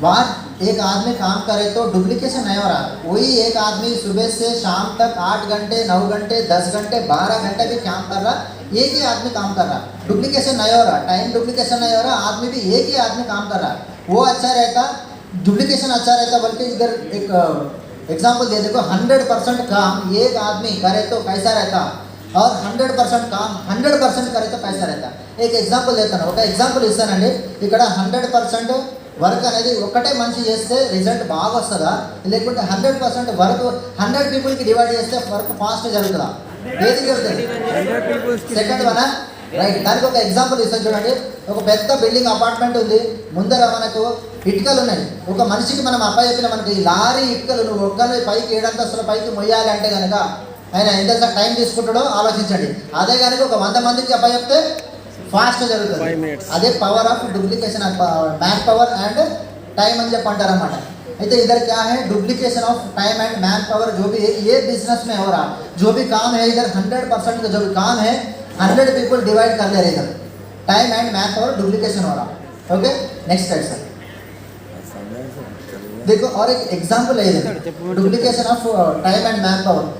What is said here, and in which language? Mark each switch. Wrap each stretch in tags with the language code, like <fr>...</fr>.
<hi>वहाँ एक आदमी काम करे तो डुप्लीकेशन नहीं हो रहा। वही एक आदमी सुबह से शाम तक 8 घंटे 9 घंटे 10 घंटे 12 घंटे भी काम कर रहा, एक ही आदमी काम कर रहा, डुप्लीकेशन नहीं हो रहा, टाइम डुप्लीकेशन नहीं हो रहा, आदमी भी एक ही आदमी काम कर रहा, वो अच्छा रहता, डुप्लीकेशन अच्छा रहता। बल्कि इधर एक एग्जाम्पल दे देखो, 100% काम एक आदमी करे तो कैसा रहता, और 100% काम 100% करे तो कैसा रहता। एक एग्जाम्पल देता</hi> <te>ఒక ఎగ్జాంపుల్ ఇస్తానండి। ఇక్కడ 100% వర్క్ అనేది ఒకటే మనిషి చేస్తే రిజల్ట్ బాగా వస్తుందా, లేకుంటే 100% వర్క్ 100 పీపుల్కి డివైడ్ చేస్తే వర్క్ ఫాస్ట్ జరుగుతుందా? ఏది జరుగుతుంది? Second వనా, right. దానికి ఒక ఎగ్జాంపుల్ ఇస్తాను చూడండి। ఒక పెద్ద బిల్డింగ్ అపార్ట్మెంట్ ఉంది, ముందర మనకు ఇటుకలు ఉన్నాయి। ఒక మనిషికి మనం అబ్బాయి చెప్పిన మనకి ఈ లారీ ఇటుకలు నువ్వు ఒక్కరి పైకి 7 అంతస్తుల పైకి మొయ్యాలి అంటే కనుక ఆయన ఎంత టైం తీసుకుంటాడో ఆలోచించండి। అదే కనుక ఒక 100 మందికి అబ్బాయి చెప్తే फास्ट జరుగుతుంది। అదే power of duplication, man power and time అని చెప్పి అంటారు అన్నమాట।</te> <hi>అయితే इधर क्या है, duplication of time and man power. जो भी ये बिजनेस में हो रहा, जो भी काम है इधर 100% का जो भी काम है 100 पीपल डिवाइड कर ले रहे, इधर time and man power duplication हो रहा। Okay, next slide sir. देखो और एक एग्जांपल है इधर, duplication of time and man power.</hi>